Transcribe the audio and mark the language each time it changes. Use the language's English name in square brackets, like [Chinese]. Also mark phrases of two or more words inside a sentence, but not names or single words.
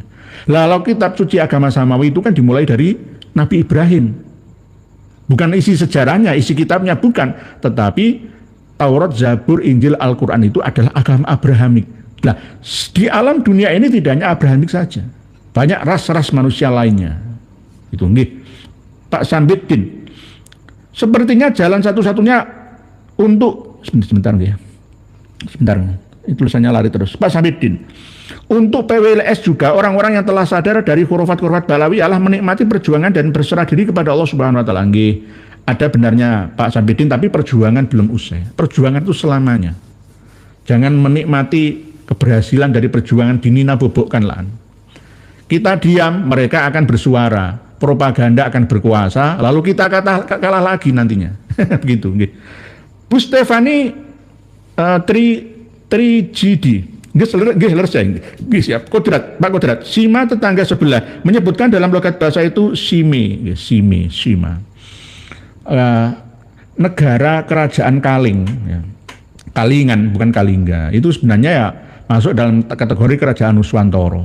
[Indonesian] Lalu kitab suci agama Samawi itu kan dimulai dari Nabi Ibrahim. Bukan isi sejarahnya, isi kitabnya bukan. Tetapi Taurat, Zabur, Injil, Al-Quran itu adalah agama Abrahamik. Nah, di alam dunia ini tidak hanya Abrahamik saja. Banyak ras-ras manusia lainnya. Itu nggih. Pak Sambiddin. Sepertinya jalan satu-satunya untuk sebentar ya. Sebentar, itu tulisannya lari terus. Pak Sambiddin, untuk PWLS juga orang-orang yang telah sadar dari khurafat-khurafat Ba'alawi adalah menikmati perjuangan dan berserah diri kepada Allah [Arabic] Subhanahu wa taala. [Indonesian] Nggih, ada benarnya Pak Sambiddin, tapi perjuangan belum usai. Perjuangan itu selamanya. Jangan menikmati keberhasilan dari perjuangan dinina bobokkanlah. Kita diam, mereka akan bersuara. Propaganda akan berkuasa, lalu kita kalah lagi nantinya. Begitu, nggih. Bu Stefani 3GD. Nggih siap. Kodrat, Pak Kodrat. Sima tetangga sebelah menyebutkan dalam logat bahasa itu Sime, Sima. Negara kerajaan Kaling, ya. Kalingan bukan Kalingga. Itu sebenarnya ya masuk dalam kategori kerajaan Nuswantara.